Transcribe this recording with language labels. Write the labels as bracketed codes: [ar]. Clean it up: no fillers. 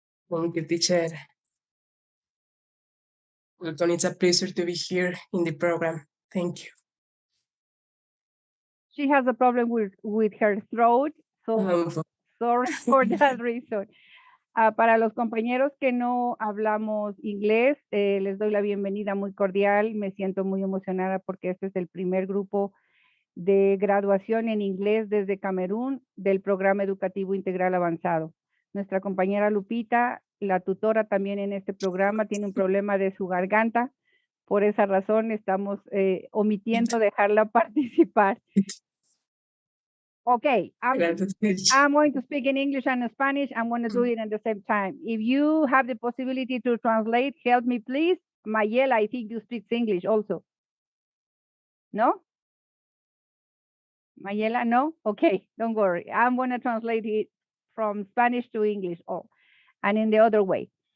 [en] Thank you, teacher. Welcome. It's a pleasure to be here in the program. Thank you. She has a problem with her throat, so sorry for that reason. [es] Para los compañeros que no hablamos inglés, les doy la bienvenida muy cordial. Me siento muy emocionada porque este es el primer grupo de graduación en inglés desde Camerún del Programa Educativo Integral Avanzado. Nuestra compañera Lupita, la tutora también en este programa, tiene un problema de su garganta. Por esa razón estamos omitiendo dejarla participar. [en] Okay, I'm going to speak in English and Spanish. I'm going to do it at the same time. If you have the possibility to translate, help me, please. Mayela, I think you speak English also. No? Mayela, no? Okay, don't worry. I'm going to translate it from Spanish to English, and in the other way.